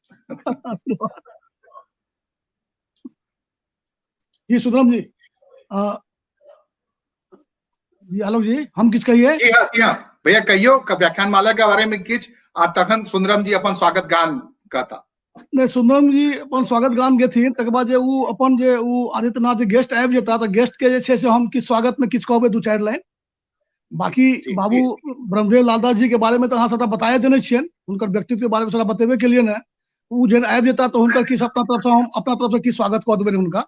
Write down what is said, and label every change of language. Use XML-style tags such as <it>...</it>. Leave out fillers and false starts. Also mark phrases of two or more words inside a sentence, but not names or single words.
<mai>जी सुंदरम जी, आलोक जी हम किछ कहिए? जी हाँ भैया कहियो व्याख्यान माला के बारे में किछ और तखन सुंदरम जी अपन स्वागत गान कहता। नहीं, सुंदरम जी अपन स्वागत गान गेथिन, तकर बाद जे उ अपन जे उ आदित्यनाथ जी गेस्ट आबि जेता तो गेस्ट के जे छे से हम किछ स्वागत में किछ कहबे 2-4 लाइन। बाकी बाबू ब्रह्मदेव लालदास जी के बारे में तो अहाँ सबटा बताए देने छियन, उनकर व्यक्तित्व के बारे में सबटा बतेबे के लिए ने। उ जे आबि जेता तो उनकर किछ अपना तरफ से हम अपना तरफ से किछ स्वागत कह देबे उनका।</mai>